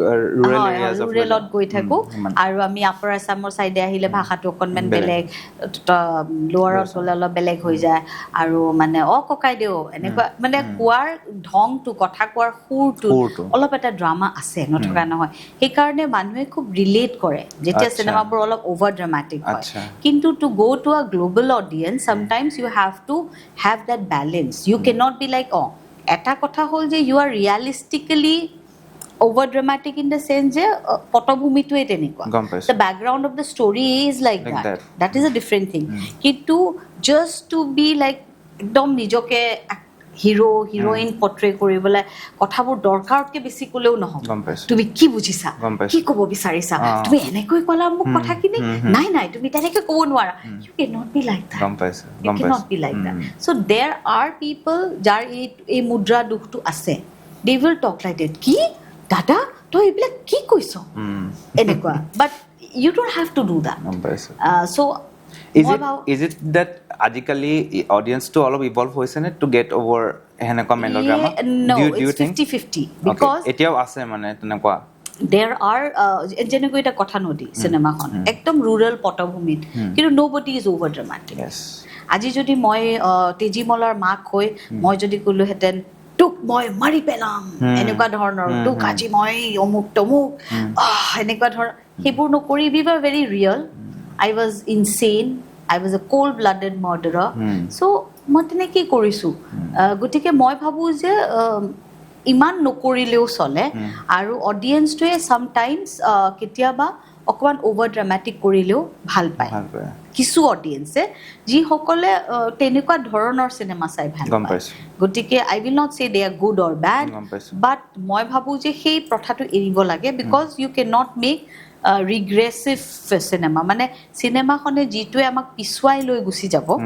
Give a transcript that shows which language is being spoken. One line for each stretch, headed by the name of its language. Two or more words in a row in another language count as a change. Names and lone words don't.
Assamese: ৰুৰেলত গৈ থাকোঁ আৰু আমি আপাৰ আছামৰ চাইডে আহিলে ভাষাটো অকণমান বেলেগ লোৱাৰত গ'লে অলপ বেলেগ হৈ যায় আৰু মানে ককাইদেউ এনেকুৱা মানে কোৱাৰ ঢংটো কথা কোৱাৰ সুৰটো অলপ এটা ড্ৰামা আছে নথকা নহয় সেইকাৰণে মানুহে খুব ৰিলেট কৰে যেতিয়া চিনেমাবোৰ অলপ
English: over dramatic
Assamese: হয় কিন্তু
English: to go to a global audience sometimes you have to have that balance you can not be like
Assamese: এটা কথা হ'ল যে
English: you are ৰিয়েলিষ্টিকেলি over dramatic in the sense
Assamese: যে পটভূমিটোৱে তেনেকুৱা
English: the background of the story is like that is a different thing কিন্তু just to be like
Assamese: একদম নিজকে
English: hero heroine
Assamese: পৰ্ট্ৰে কৰিবলৈ কথাবোৰ দৰকাৰতকৈ বেছি ক'লেও নহয় তুমি কি বুজিছা কি ক'ব বিচাৰিছা তুমি এনেকৈ ক'লা মোক কথাখিনি নাই তুমি তেনেকৈ ক'ব নোৱাৰা
English: you cannot be like that you cannot be like that so there are people
Assamese: যাৰ এই মুদ্ৰা দুখটো আছে
English: they will talk like that
Assamese: কি দাদা তই এইবিলাক কি কৈছ এনেকুৱা
English: but you don't have to do that so' is it that
Assamese: আজিকালি অডিয়েন্সটো অলপ ইভলভ হৈছে নে
English: to get over
Assamese: হেনেকুৱা মেলোড্ৰামা
English: do you think 50-50 because
Assamese: এতিয়াও আছে মানে তেনেকুৱা
English: there are
Assamese: যেনেকৈ এটা কথা নদী চিনেমাখন একদম ৰুৰেল পটভূমিত কিন্তু
English: nobody is over dramatic
Assamese: আজি যদি মই তেজীমলাৰ মাক হৈ মই যদি ক'লোহেঁতেন মই মাৰি পেলাম এনেকুৱা ধৰণৰ তোক আজি মই অমুক তমুক এনেকুৱা ধৰণৰ সেইবোৰ নকৰি
English: we were very real. I was insane. I was a cold-blooded murderer.
Assamese: So মই তেনেকেই কৰিছোঁ গতিকে মই ভাবোঁ যে ইমান নকৰিলেও চলে আৰু অডিয়েন্সটোৱে চামটাইমছ কেতিয়াবা অকণমান
English: over dramatic
Assamese: কৰিলেও ভাল পায় কিছু অডিয়েন্সে যিসকলে তেনেকুৱা ধৰণৰ চিনেমা চাই ভাল পায় গতিকে
English: I will not say they are good or bad but
Assamese: মই ভাবোঁ যে সেই প্ৰথাটো এৰিব লাগে
English: because you can not make regressive cinema
Assamese: মানে চিনেমাখনে যিটোৱে আমাক পিছুৱাই লৈ গুচি যাব